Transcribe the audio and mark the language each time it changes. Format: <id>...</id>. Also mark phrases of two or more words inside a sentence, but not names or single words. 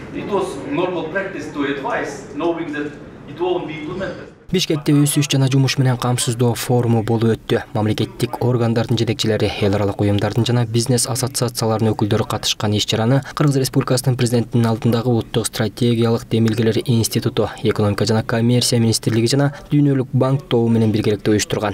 <en>it was normal practice to advise, knowing that it won't be implemented.</en> <ky>Бишкекте өсүш жана жумуш менен камсыздоо форуму болуп өттү. Мамлекеттик органдардын жетекчилери, эл аралык уюмдардын жана бизнес ассоциацияларынын өкүлдөрү катышкан иш-чараны Кыргыз Республикасынын президентинин алдындагы Улуттук стратегиялык демилгелер институту, экономика жана коммерция министрлиги жана Дүйнөлүк банк тобу менен биргеликте уюштурган.</ky>